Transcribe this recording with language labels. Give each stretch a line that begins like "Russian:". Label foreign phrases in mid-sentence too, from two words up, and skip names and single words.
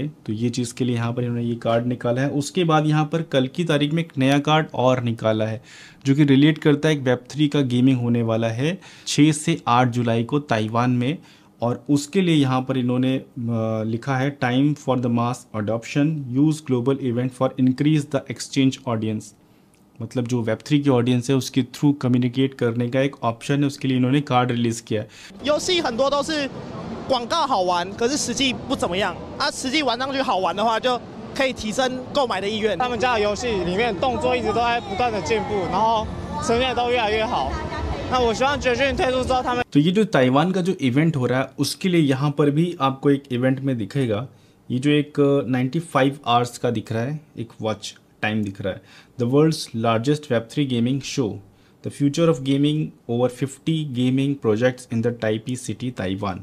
Hindi: तो ये चीज़ के लिए यहाँ पर इन्होंने ये कार्ड निकाला है। उसके बाद यहाँ पर कल की तारीख में एक नया कार्ड और निकाला है जो कि रिलेट करता है एक वेब3 का गेमिंग होने वाला है 6 से 8 जुलाई को ताइवान में। और उसके लिए यहाँ पर इन्होंने लिखा है,
English: time for the mass adoption, use global event for increase the exchange audience.
Hindi: मतलब जो वेब3 की ऑडियंस है उसके थ्रू कम्युनिकेट करने का एक ऑप्शन है, उसके लिए इन्होंने कार्ड रिलीज़ किया है।
Chinese: 游戏很多都是广告好玩，可是实际不怎么样。实际玩上去好玩的话，就可以提升购买的意愿。他们家的游戏里面动作一直都在不断的进步，然后呈现都越来越好。那我希望绝讯推出之后，他们
Hindi: तो ये जो ताइवान का जो इवेंट हो रहा है उसके लिए यहाँ पर भी आपको एक इवेंट में दिखेगा, ये जो एक 95 आवर्स का दिख रहा है, एक
English: watch time
Hindi: दिख रहा है।
English: The world's largest Web3 gaming show, the future of gaming, over 50 gaming projects in the Taipei City Taiwan.